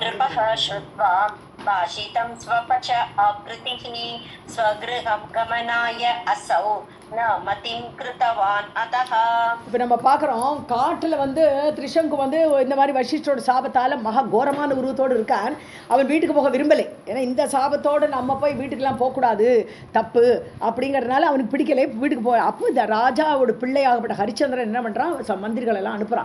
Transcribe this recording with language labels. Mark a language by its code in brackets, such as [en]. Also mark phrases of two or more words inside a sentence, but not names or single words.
[sa] नृपः श्रुत्वा भाषितं स्वपच आकृतिः स्वगृहं गमनाय असौ न मतिं कृतवान् अतः. [ta] இப்போ நம்ம பார்க்குறோம் காட்டில் வந்து திரிசங்கு வந்து இந்த மாதிரி வசிஷ்டோட சாபத்தால் மகா கோரமான உருவத்தோடு இருக்கான். அவன் வீட்டுக்கு போக விரும்பலை. ஏன்னா இந்த சாபத்தோடு நம்ம போய் வீட்டுக்கெல்லாம் போகக்கூடாது, தப்பு அப்படிங்கிறதுனால அவனுக்கு பிடிக்கலை. வீட்டுக்கு போய் அப்போ இந்த ராஜாவோட பிள்ளையாகப்பட்ட ஹரிச்சந்திரன் என்ன பண்ணுறான், மந்திரிகள் எல்லாம் அனுப்புகிறான்.